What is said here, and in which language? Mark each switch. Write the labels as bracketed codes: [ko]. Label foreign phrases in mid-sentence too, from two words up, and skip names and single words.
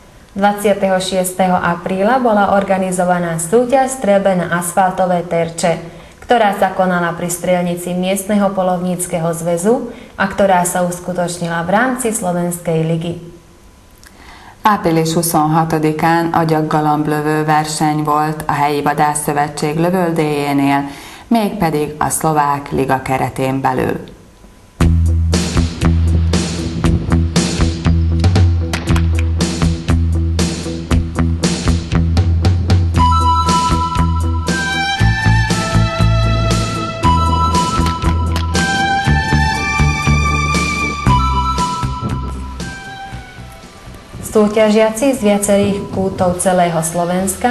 [sk] 26. apríla bola organizovaná súťaž streľbe na asfaltové terče, ktorá sa konala pri strelnici miestneho polovníckeho zväzu a ktorá sa uskutočnila v rámci Slovenskej ligy. [hu] Április 26-án agyaggalamblövő verseny volt a helyi vadászszövetség lövöldéjénél, mégpedig a szlovák liga keretén belül. [sk] Súťažiaci z viacerých kútov celého Slovenska